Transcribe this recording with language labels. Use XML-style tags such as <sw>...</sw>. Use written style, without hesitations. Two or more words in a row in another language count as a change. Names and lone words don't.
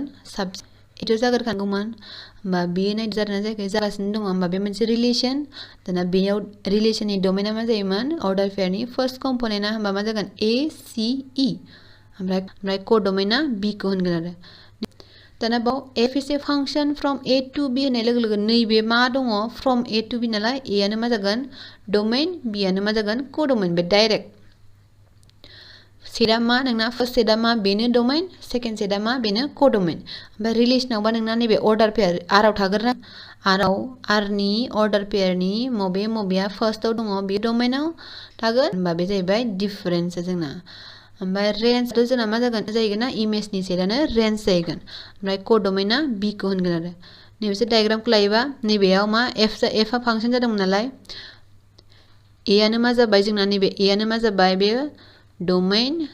<brx>एथ' जागोरखानांगौमोन होमबा बेयो नायदो जादोंना जायाखै जागासिनो दङ होमबा बे मोनसे रिलेशन दाना बेयाव रिलेशननि डोमेना मा जायोमोन</brx> <en>order pair first component</en> <brx>होमबा मा जागोन a c e ओमफ्राय कोडोमेना b खौ होनगोन आरो दाना बाव</brx> <en>f is a function from a to b</en> <brx>होननाय लोगो लोगो नैबे मा दङ</brx> <en>from a to b</en> <brx>नालाय a आनो मा जागोन डोमेन b आनो मा जागोन कोडोमेन बे डाइरेक्ट सेटआ मा नोंना</brx> <en>first set</en> <brx>मा बेनो डोमेन</brx> <en>second set</en> <brx>मा बेनो कोडोमेन ओमफ्राय रिलेशनावबा नोंना नैबे अर्डार पेयर r आव थागोरना r नि</brx> <en>order pair</en> <brx>मबेया फार्स्टआव दङ बे डोमेनाव थागोन होमबा बे जाहैबाय डिफरेन्स जोंना ओमफ्राय रेन्जआथ' जोंना मा जाहैगोन ना इमेजनि सेटआनो रेन्ज जाहैगोन ओमफ्राय कोडोमेना b खौ होनगोन आरो नैबेसो डायग्रामखौ लायोबा नैबेयाव मा f आ फांसन जादोंमोन नालाय a आनो मा जाबाय जोंना नैबे a आनो मा जाबाय बेयो डोमेन</brx>